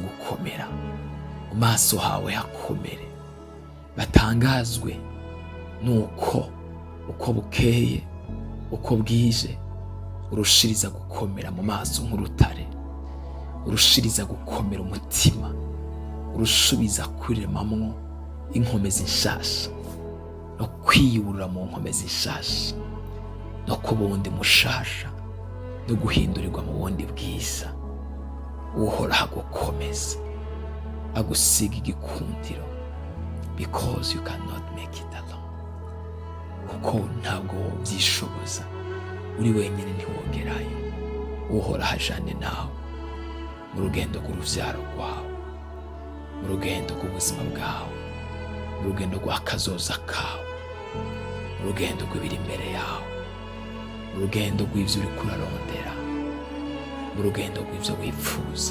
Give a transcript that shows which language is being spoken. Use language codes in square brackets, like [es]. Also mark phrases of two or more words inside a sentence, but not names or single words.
[rn] gukomera, mu maso hawe hakomere, batangazwe nuko uko bukeye uko bwije urushiriza gukomera mu maso nk'urutare, urushiriza gukomera umutima, urushubiza kuremamwo inkomezi nshasha no kwiyurura mu nkomezi nshasha no kubundi mushasha no guhindurirwa mu bundi bwiza. Uhoraho agukomeza, agusiga igikundiro, [en] because you cannot make it alone. [rn] Kuko ntabwo wovyishoboza, uri wenyine ntiwogerayo. Uhoraho ajane nawe mu rugendo rw'uruvyaro rwawe, mu rugendo rw'ubuzima bwawe, mu rugendo rw'akazoza kawe, mu rugendo rw'ibiri imbere yawe, mu rugendo rw'ivyo uriko urarondera, mu rugendo rw'ivyo wipfuza.